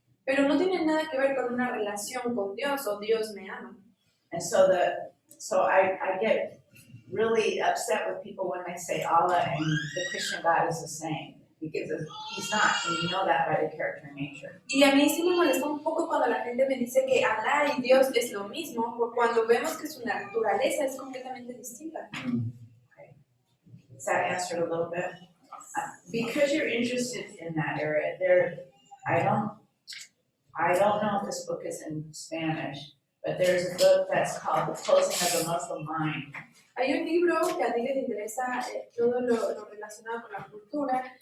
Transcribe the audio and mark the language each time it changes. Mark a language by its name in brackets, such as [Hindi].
[Spanish] Pero no tiene nada que ver con una relación con Dios o Dios me ama. [English] And so I get really upset with people when they say Allah and the Christian God is the same. Because he's not, and you know that by the character and nature. [Spanish] Y a mí sí me molesta un poco cuando la gente me dice que Alá y Dios es lo mismo, cuando vemos que su naturaleza es completamente distinta. [English] Okay. Does that answer it a little bit? Because you're interested in that area, I don't know if this book is in Spanish, but there's a book that's called The Closing of the Muslim Mind. [Spanish] Hay un libro que a ti les interesa todo lo relacionado con la cultura.